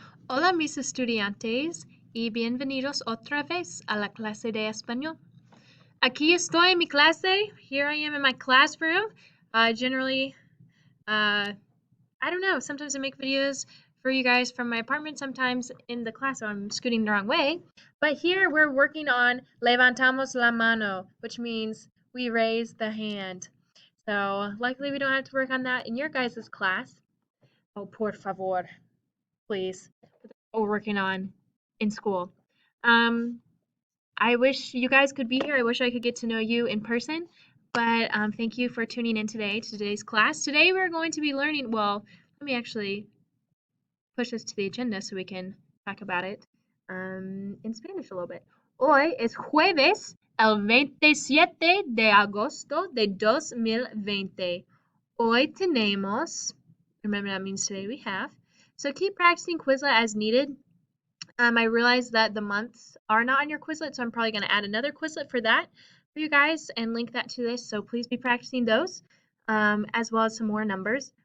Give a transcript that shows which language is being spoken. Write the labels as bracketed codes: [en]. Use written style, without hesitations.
[es] Hola mis estudiantes y bienvenidos otra vez a la clase de español. Aquí estoy en mi clase. [en] Here I am in my classroom. Generally, I don't know, sometimes I make videos for you guys from my apartment, sometimes in the class I'm scooting the wrong way. But here we're working on [es] levantamos la mano, [en] which means we raise the hand. So luckily we don't have to work on that in your guys' class. Oh, [es] por favor, [en] please. What we're working on in school. Um, I wish you guys could be here. I wish I could get to know you in person. But thank you for tuning in today to today's class. Today we're going to be learning, well, let me actually push this to the agenda so we can talk about it in Spanish a little bit. [es] Hoy es jueves, el 27 de agosto de 2020. Hoy tenemos, [en] remember that means today we have. So keep practicing Quizlet as needed. I realized that the months are not on your Quizlet, so I'm probably going to add another Quizlet for that for you guys and link that to this. So please be practicing those, as well as some more numbers.